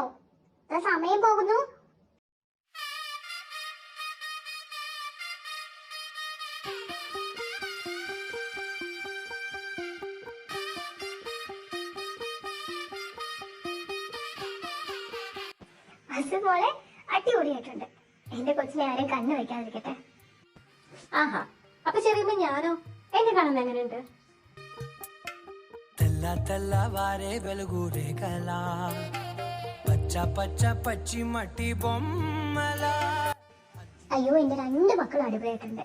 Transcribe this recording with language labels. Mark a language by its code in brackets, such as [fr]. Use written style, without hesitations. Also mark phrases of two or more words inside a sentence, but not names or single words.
[ml] സമയം പോകുന്നു. ബസ് പോലെ അടിപൊളിയായിട്ടുണ്ട്. എന്റെ കൊച്ചിനെ ആരും കണ്ണു വെക്കാതിരിക്കട്ടെ. ആഹാ, അപ്പൊ ചെറിയമ്മ ഞാനോ? എന്നെ കാണുന്നത് എങ്ങനെയുണ്ട്? [te] తెల్ల తెల్లవారే వెలుగురే కలా పచ్చ పచ్చ పచ్చి మట్టి బొమ్మలా [ml] അയ്യോ, എന്റെ 2 മക്കളും അടിപൊളിയായിട്ടുണ്ട്.